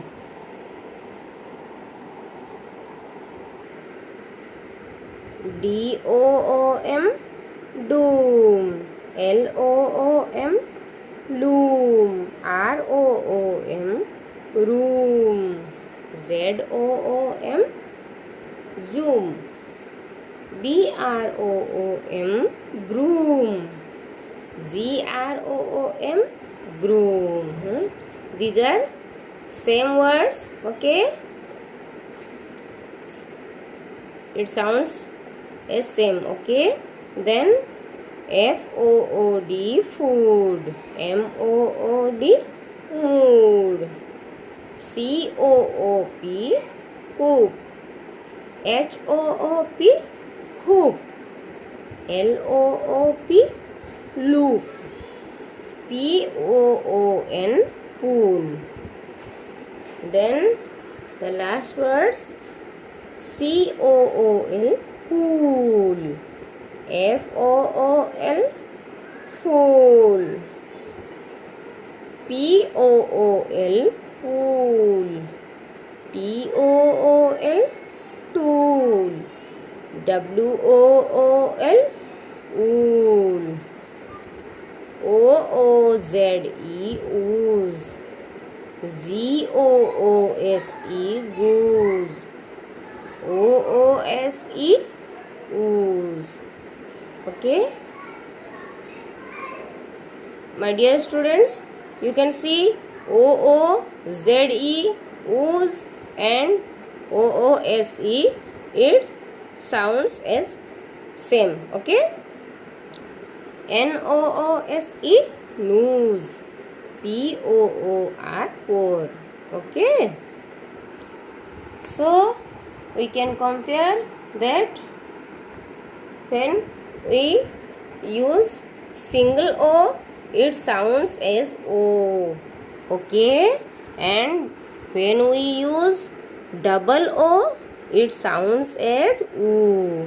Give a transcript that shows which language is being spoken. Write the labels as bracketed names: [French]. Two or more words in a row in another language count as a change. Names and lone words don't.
[English] DOOM, doom. LOOM, loom. ROOM, room. ZOOM, zoom. B-R-O-O-M, broom. G-R-O-O-M, groom. These are same words, okay? It sounds as same, okay? Then F-O-O-D, food. M-O-O-D, mood. C-O-O-P, coop. H-O-O-P, hoop. L-O-O-P, loop. P-O-O-N, pool. Then the last words, C-O-O-L, cool. F-O-O-L, fool. P-O-O-L, pool. T-O-O-L, tool. W-O-O-L, wool. O-O-Z-E, ooze. Z-O-O-S-E, goose. O-O-S-E, ooze. Okay, my dear students, you can see O-O-Z-E, ooze, and O-O-S-E, it sounds as same. Okay, N-O-O-S-E, nose. P-O-O-R, pour. Okay, so we can compare that when we use single O, it sounds as O. Okay, and when we use double O, it sounds as O.